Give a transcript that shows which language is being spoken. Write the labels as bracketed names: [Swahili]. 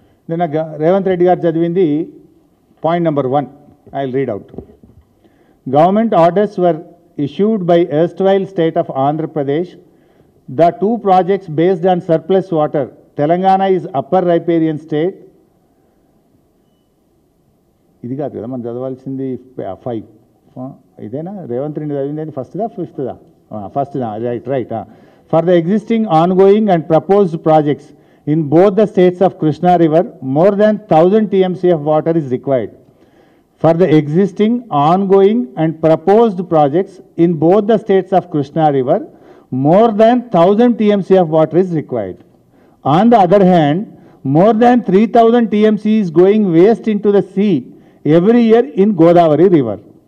[Telugu] నిన్న రేవంత్ రెడ్డి గారు చదివింది point number 1. [English] I will read out. Government orders were issued by erstwhile state of Andhra Pradesh. The 2 projects based on surplus water. Telangana is upper riparian state. [Telugu] ఇది కాదు కదా మనం చదవాల్సింది 5. ఇదేనా రేవంత్ రెడ్డి చదివింది ఫస్ట్దా ఫిఫ్త్దా? ఫస్ట్దా, right. [English] For the existing ongoing and proposed projects in both the states of Krishna river more than 1000 TMC of water is required. For the existing, ongoing and proposed projects in both the states of Krishna River, more than 1000 TMC of water is required. On the other hand, more than 3000 TMC is going waste into the sea every year in Godavari River.